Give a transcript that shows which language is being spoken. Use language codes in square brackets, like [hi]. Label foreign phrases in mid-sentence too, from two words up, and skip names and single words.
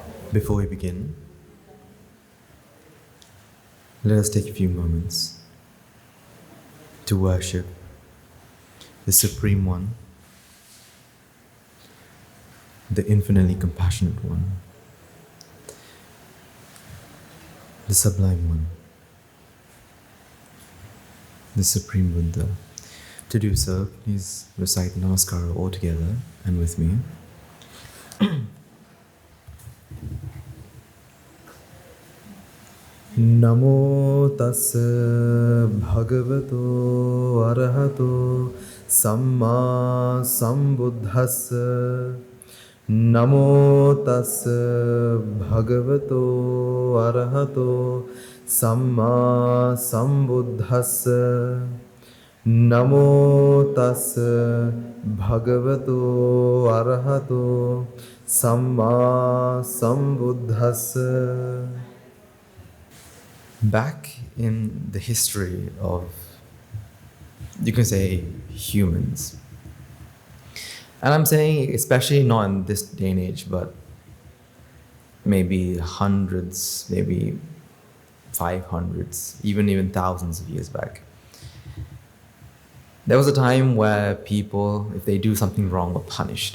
[en] Before we begin, let us take a few moments to worship the Supreme One, the infinitely compassionate One, the Sublime One, the Supreme Buddha. To do so, please recite Namaskara all together and with me. [pi] Namo tassa bhagavato arahato samma sambuddhassa. Namo tassa bhagavato arahato samma sambuddhassa. Namo tassa bhagavato arahato samma sambuddhassa. [en] Back in the history of, you can say, humans, and I'm saying especially not in this day and age, but maybe hundreds, maybe 500s, even thousands of years back, there was a time where people, if they do something wrong, were punished.